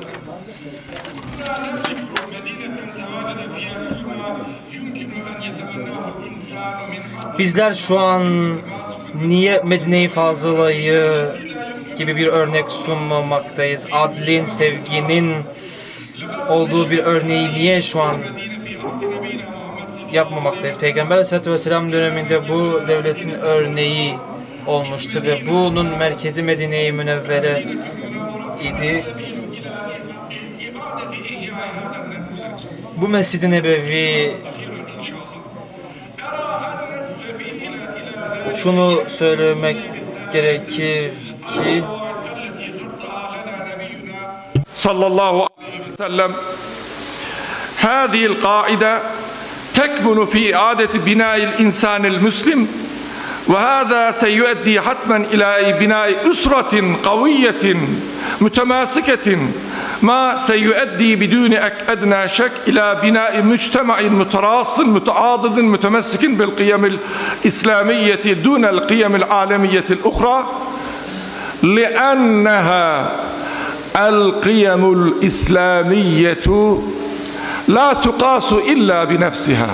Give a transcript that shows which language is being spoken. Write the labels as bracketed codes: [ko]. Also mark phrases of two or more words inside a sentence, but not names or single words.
[ar] كنا نملك مدينة تواجد فيها كل ما يمكن أن يتمناه الإنسان من حق. [tr] bizler şu an niye Medine-i Fazıla'yı gibi bir örnek sunmamaktayız? Adlin, sevginin olduğu bir örneği niye şu an yapmamaktayız? Peygamber Aleyhisselatü Vesselam döneminde bu devletin örneği olmuştu ve bunun merkezi Medine-i Münevvere idi. Bu Mescid-i Nebevi şunu söylemek gerekir ki [ar] صلى الله عليه وسلم هذه القاعدة تكمن في إعادة بناء الإنسان المسلم وهذا سيؤدي حتما إلى بناء أسرة قوية متماسكة ما سيؤدي بدون أدنى شك إلى بناء مجتمع متراص متعاضد متمسك بالقيم الإسلامية دون القيم العالمية الأخرى لأنها القيم الإسلامية لا تقاس إلا بنفسها.